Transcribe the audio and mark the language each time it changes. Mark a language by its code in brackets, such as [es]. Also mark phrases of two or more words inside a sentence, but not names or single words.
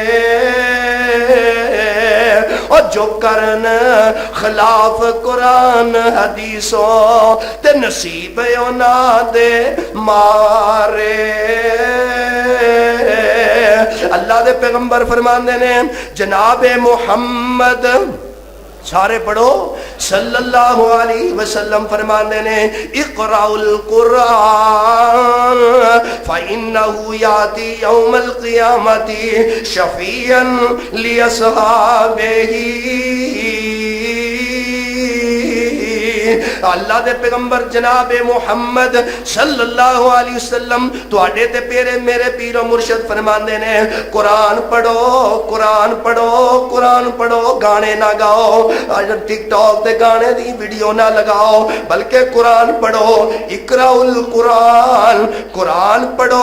[pa] اور جو کرن خلاف قرآن حدیثوں تے نصیب انہاں دے مارے. اللہ دے پیغمبر فرماندے نے جناب محمد، سارے پڑھو, [ar] صلى الله عليه وسلم [pa] فرماتے نے [ar] اقرؤوا القرآن فإنه يأتي يوم القيامة شفيعا لأصحابه. [pa] اللہ دے پیغمبر جناب محمد [ar] صلى الله عليه وسلم [pa] تہاڈے تے پیرے میرے پیر و مرشد فرماندے نے قرآن پڑھو، قرآن پڑھو، قرآن پڑھو، گانے نہ گاؤ، ٹک ٹاک تے گانے دی ویڈیو نہ لگاؤ، بلکہ قرآن پڑھو. [ar] اقرؤوا القرآن, [pa] قرآن پڑھو.